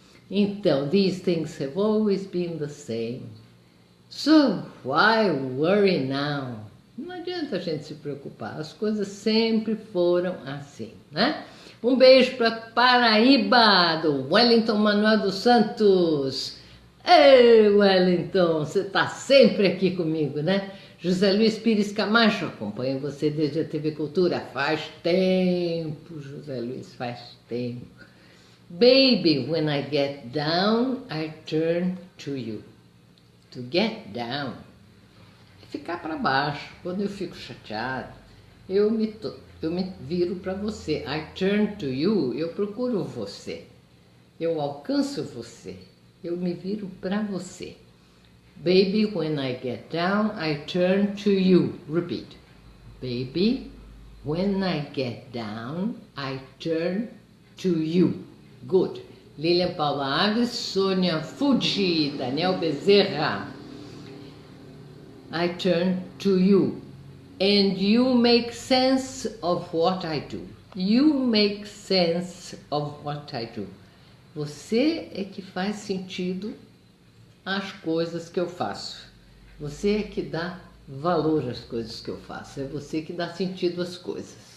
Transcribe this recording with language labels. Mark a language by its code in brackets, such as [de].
[pt] Então, [en] these things have always been the same. So, why worry now? [pt] Não adianta a gente se preocupar, as coisas sempre foram assim, né? Um beijo para Paraíba, do Wellington Manuel dos Santos. Ei, Wellington, você está sempre aqui comigo, né? José Luiz Pires Camacho, acompanho você desde a TV Cultura. Faz tempo, José Luiz, faz tempo. [en] Baby, when I get down, I turn to you. To get down. [pt] Ficar para baixo. Quando eu fico chateado, eu me viro para você. [en] I turn to you, [pt] eu procuro você. Eu alcanço você. Eu me viro para você. [en] Baby, when I get down, I turn to you. Repeat. Baby, when I get down, I turn to you. Good. Lilian Paula Aves, Sônia Fuji, Daniel Bezerra. I turn to you. And you make sense of what I do. You make sense of what I do. [pt] Você é que faz sentido às coisas que eu faço. Você é que dá valor às coisas que eu faço. É você que dá sentido às coisas.